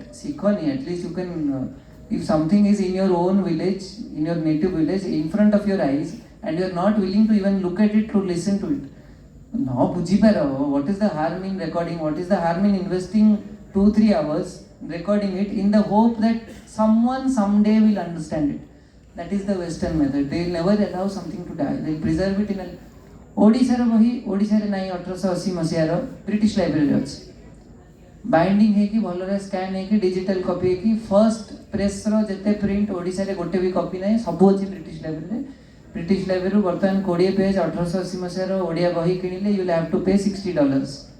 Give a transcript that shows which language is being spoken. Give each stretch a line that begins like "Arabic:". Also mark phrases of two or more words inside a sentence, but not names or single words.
English: Sikhoni, at least you can, if something is in your own village, in your native village, in front of your eyes, and you are not willing to even look at it, to listen to it. No, bujiparo. What is the harm in recording? What is the harm in investing 2-3 hours recording it in the hope that someone someday will understand it? That is the Western method. They will never allow something to die. They will preserve it in a
Odia: ଓଡ଼ିଶାର ବହି ଓଡ଼ିଶାରେ ନାହିଁ 1880 ମସିହାର ବ୍ରିଟିଶ ଲାଇବ୍ରେରୀରେ ଅଛି. ବାଇଣ୍ଡିଂ ହେଇକି ଭଲରେ ସ୍କାନ୍ ହେଇକି
English: digital copy
Odia: ହେଇକି ଫର୍ଷ୍ଟ ପ୍ରେସ୍ର ଯେତେ ପ୍ରିଣ୍ଟ ଓଡ଼ିଶାରେ ଗୋଟେ ବି କପି ନାହିଁ, ସବୁ ଅଛି ବ୍ରିଟିଶ ଲାଇବ୍ରେରୀରେ. ବ୍ରିଟିଶ ଲାଇବ୍ରେରୀରୁ ବର୍ତ୍ତମାନ 20 ପେଜ୍ 1880 ମସିହାର ଓଡ଼ିଆ ବହି କିଣିଲେ
English: you will have to pay $60.